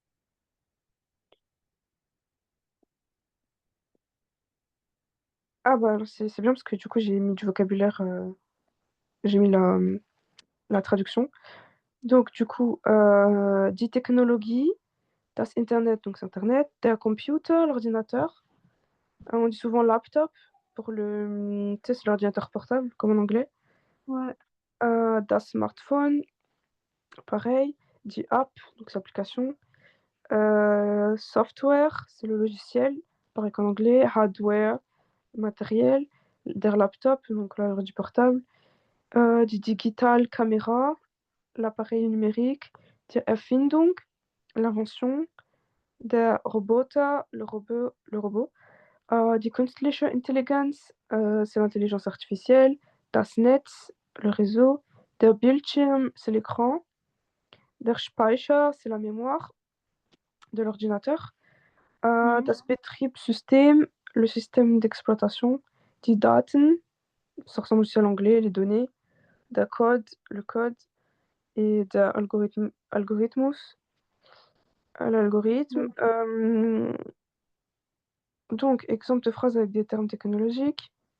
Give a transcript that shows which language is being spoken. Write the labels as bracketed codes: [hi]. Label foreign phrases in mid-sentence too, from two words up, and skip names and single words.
[fr] Ah bah alors, c'est bien parce que du coup j'ai mis du vocabulaire, j'ai mis la traduction. Donc du coup, [de] die Technologie, das Internet, [fr] donc c'est Internet, [de] der Computer, [fr] l'ordinateur. On dit souvent laptop pour le, tu sais, c'est l'ordinateur portable, comme en anglais. Ouais. [de] Das Smartphone, pareil. Die App, [fr] donc c'est l'application. Software, c'est le logiciel, pareil qu'en anglais. Hardware, matériel. [de] Der Laptop, [fr] donc l'ordi portable. [de] Die Digital Camera, [fr] l'appareil numérique. [de] Die Erfindung, l'invention. Der Roboter, le robot. Die künstliche Intelligenz, [fr] c'est l'intelligence artificielle. [de] Das Netz, [fr] le réseau. [de] Der Bildschirm, [fr] c'est l'écran. [de] Der Speicher, [fr] c'est la mémoire de l'ordinateur. Mhm. [de] Das Betriebssystem, [fr] le système d'exploitation. [de] Die Daten, [fr] ça ressemble aussi à l'anglais, les données. [de] Der Code, [fr] le code. [de] Et der Algorithmus, [fr] l'algorithme. Donc, exemple de phrase avec des termes technologiques.